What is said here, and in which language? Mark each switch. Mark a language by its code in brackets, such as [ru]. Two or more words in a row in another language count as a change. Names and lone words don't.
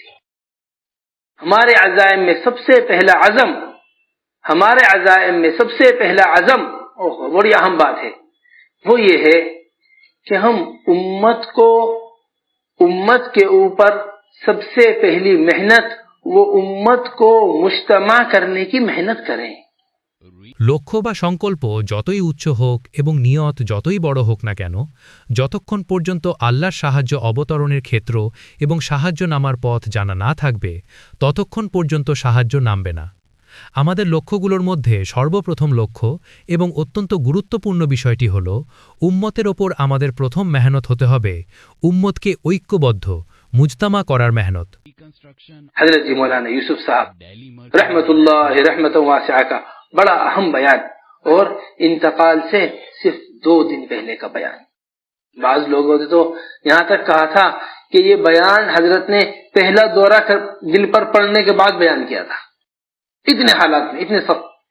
[ur] ہمارے عزائم میں سب سے پہلا عزم بڑی اہم بات ہے، وہ یہ ہے کہ ہم امت کے اوپر سب سے پہلی محنت وہ امت کو مجتمع کرنے کی محنت کریں۔ [bn] লক্ষ্য বা সংকল্প যতই উচ্চ হোক এবং নিয়ত যতই বড় হোক না কেন, যতক্ষণ পর্যন্ত আল্লাহর সাহায্য অবতরণের ক্ষেত্র এবং সাহায্য নামার পথ জানা না থাকবে, ততক্ষণ পর্যন্ত সাহায্য নামবে না। আমাদের লক্ষ্যগুলোর মধ্যে সর্বপ্রথম লক্ষ্য এবং অত্যন্ত গুরুত্বপূর্ণ বিষয়টি হল, উম্মতের ওপর আমাদের প্রথম মেহনত হতে হবে উম্মতকে ঐক্যবদ্ধ মুজতামা করার মেহনত। [ur] حضرت جی مولانا یوسف صاحب رحمت اللہ رحمت واسعہ کا بڑا اہم بیان، اور انتقال سے صرف 2 دن پہلے کا بیان۔ بعض لوگوں نے تو یہاں تک کہا تھا کہ یہ بیان حضرت نے پہلا دورہ دل پر پڑنے کے بعد بیان کیا تھا، اتنے حالات میں، اتنے سخت۔